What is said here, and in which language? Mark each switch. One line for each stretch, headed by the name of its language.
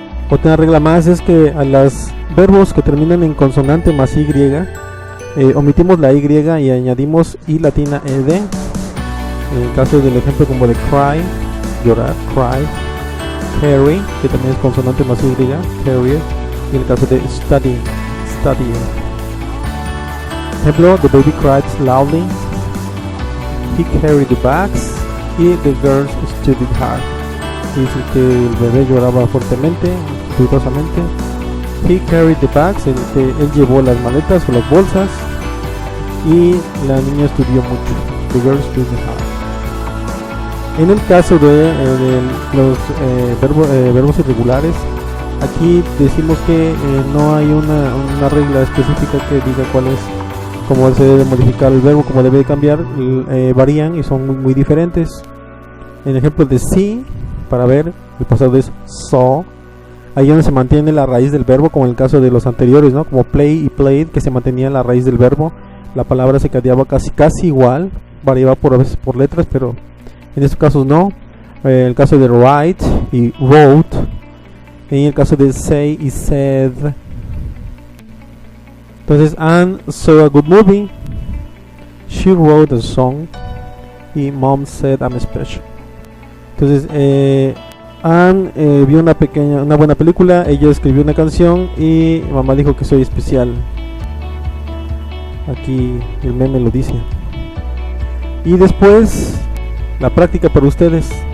Spanish: Otra regla más es que a los verbos que terminan en consonante más y, omitimos la y y añadimos i latina ed. En el caso del ejemplo como de cry, llorar, cry, carry, que también es consonante más y, carrier. Y en el caso de study, studying. Ejemplo,
English: the baby cried loudly, he carried the bags y the girls studied hard.
Spanish: Dice que el bebé lloraba fuertemente, ruidosamente.
English: He carried the bags,
Spanish: él llevó las maletas o las bolsas, y la niña estudió mucho.
English: The girl studied hard.
Spanish: En el caso de los verbos irregulares, aquí decimos que no hay una regla específica que diga cuál es, cómo se debe modificar el verbo, cómo debe de cambiar. Varían y son muy diferentes. En el ejemplo de see, para ver, el pasado es saw. Ahí donde se mantiene la raíz del verbo, como en el caso de los anteriores, ¿no? Como play y played, que se mantenía la raíz del verbo. La palabra se cambiaba casi igual, variaba a veces por letras, pero en estos casos no. En el caso de write y wrote. En el caso de say y said. Entonces,
English: Anne saw a good movie, she wrote a song, y mom said I'm special.
Spanish: Entonces, Anne vio una buena película, ella escribió una canción y mamá dijo que soy especial. Aquí el meme lo dice. Y después la práctica para ustedes.